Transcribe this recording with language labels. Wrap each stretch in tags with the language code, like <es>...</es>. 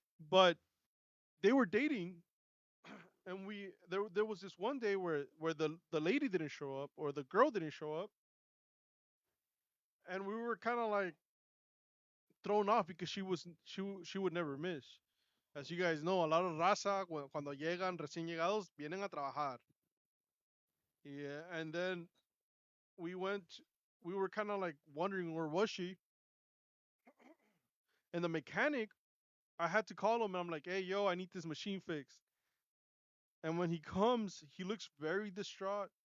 <en>But they were dating, and there was this one day where the lady didn't show up, or the girl didn't show up, and we were kind of like thrown off because she would never miss. As you guys know, a lot of raza</en> <es>cuando llegan recién llegados vienen a trabajar.</es> <en>Yeah, and then we went. We were kind of like wondering where was she, and the mechanic. I had to call him, and I'm like, "Hey, yo, I need this machine fixed." And when he comes, he looks very distraught.</en>